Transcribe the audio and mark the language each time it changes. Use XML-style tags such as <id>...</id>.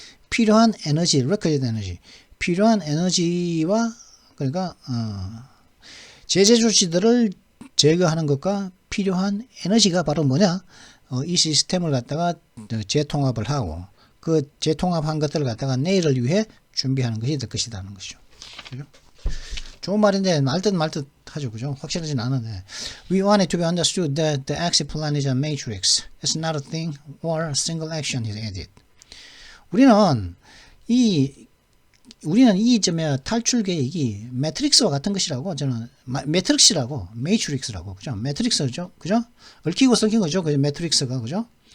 <ko>필요한 에너지,</ko> <en>requisite energy,</en> <ko>필요한 에너지와, 그러니까 제재 조치들을 제거하는 것과 필요한 에너지가 바로 뭐냐? 이 시스템을 갖다가 재통합을 하고, 그 재통합한 것들을 갖다가 내일을 위해 준비하는 것이 될 것이라는 것이죠. 그죠? 좋은 말인데 말듯 하죠. 그죠? 확실하진 않은데.</ko> <en>We want it to be understood that the exit plan is a matrix. It's not a thing or a single action, he added.</en> <ko>우리는 이 점에 탈출 계획이 매트릭스와 같은 것이라고, 저는 매트릭스라고, 그죠? 매트릭스죠, 그죠? 얽히고 섞인 거죠, 그죠? 매트릭스가, 그죠?</ko>